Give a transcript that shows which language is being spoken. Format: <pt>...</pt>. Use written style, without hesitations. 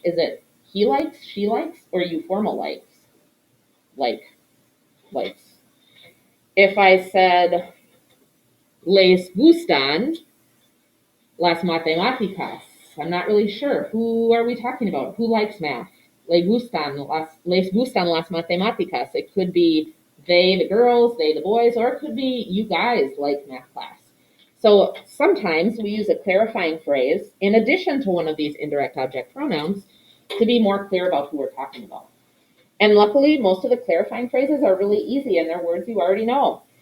<en>Is it he likes, she likes, or you formal likes? Likes. If I said,</en> <es>les gustan las matemáticas,</es> <en>I'm not really sure. Who are we talking about? Who likes math?</en> <es>Les gustan las matemáticas.</es> <en>It could be they, the girls, they, the boys, or it could be you guys like math class. So sometimes we use a clarifying phrase in addition to one of these indirect object pronouns to be more clear about who we're talking about. And luckily, most of the clarifying phrases are really easy and they're words you already know.</en>